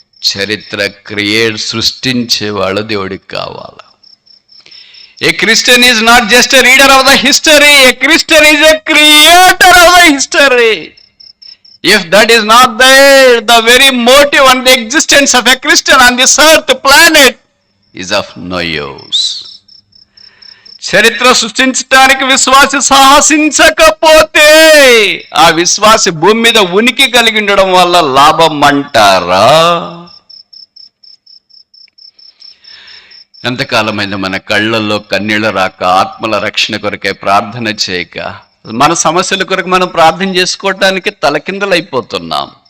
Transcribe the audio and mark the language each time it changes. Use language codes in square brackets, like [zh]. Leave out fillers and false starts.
[te] చరిత్ర సృష్టించేవాళ్ళు దేవుడికి కావాలి. [en] A Christian is not just a reader of the history, a Christian is a creator of the history. If that is not there, the very motive and the existence of a Christian on this earth planet is of no use. [te] చరిత్ర సృష్టించడానికి విశ్వాసి సాహసించకపోతే ఆ విశ్వాసి భూమి మీద ఉనికి కలిగి ఉండడం వల్ల లాభం అంటారా? ఎంతకాలమైంది మన కళ్ళల్లో కన్నీళ్లు రాక, ఆత్మల రక్షణ కొరకే ప్రార్థన చేయక, మన సమస్యల కొరకు మనం ప్రార్థన చేసుకోవటానికి తలకిందులైపోతున్నాం.